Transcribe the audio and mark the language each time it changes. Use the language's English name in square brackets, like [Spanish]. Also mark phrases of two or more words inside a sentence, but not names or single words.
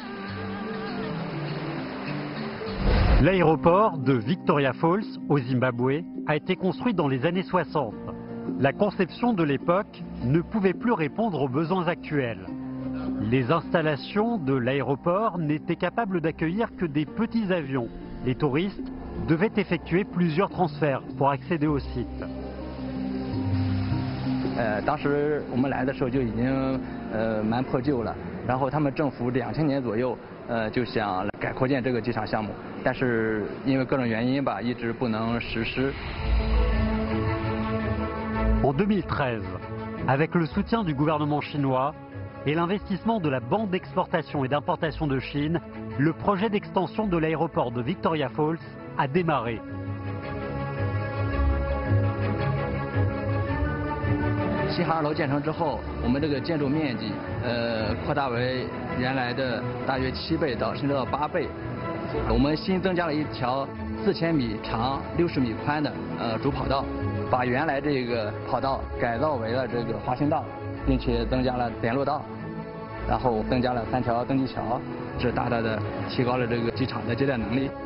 [French] L'aéroport de Victoria Falls, au Zimbabwe, a été construit dans les années 60. La conception de l'époque ne pouvait plus répondre aux besoins actuels. Les installations de l'aéroport n'étaient capables d'accueillir que des petits avions. Les touristes devaient effectuer plusieurs transferts pour accéder au site. [Chinese] 当时我们来的时候就已经蛮破旧了，然后他们政府2000年左右就想改扩建这个机场项目，但是因为各种原因吧，一直不能实施。 [French] En 2013, avec le soutien du gouvernement chinois et l'investissement de la Banque d'exportation et d'importation de Chine, le projet d'extension de l'aéroport de Victoria Falls a démarré. [Chinese] 西航2楼建成之后，我们这个建筑面积扩大为原来的大约7倍到甚至到8倍。我们新增加了一条4000米长、60米宽的主跑道，把原来这个跑道改造为了这个滑行道，并且增加了联络道，然后增加了3条登机桥，这大大的提高了这个机场的接待能力。